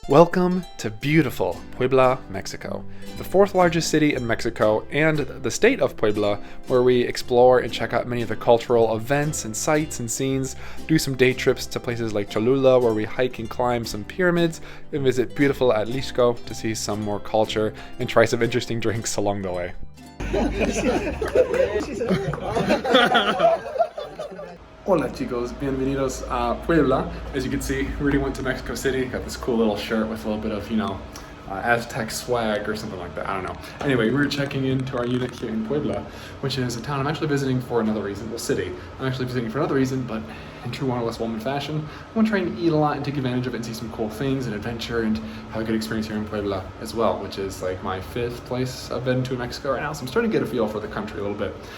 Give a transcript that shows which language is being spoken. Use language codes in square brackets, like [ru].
[en] Welcome to beautiful Puebla, Mexico, the fourth largest city in Mexico and the state of Puebla, where we explore and check out many of the cultural events and sights and scenes, do some day trips to places like Cholula, where we hike and climb some pyramids, and visit beautiful Atlixco to see some more culture and try some interesting drinks along the way. [es] Hola chicos, bienvenidos a Puebla. [en] As you can see, we already went to Mexico City, got this cool little shirt with a little bit of, Aztec swag or something like that, I don't know. Anyway, we were checking into our unit here in Puebla, which is a town I'm actually visiting for another reason, well, city. I'm actually visiting for another reason, but in true Wanderlust woman fashion, I want to try and eat a lot and take advantage of it and see some cool things and adventure and have a good experience here in Puebla as well, which is like my fifth place I've been to in Mexico right now, so I'm starting to get a feel for the country a little bit.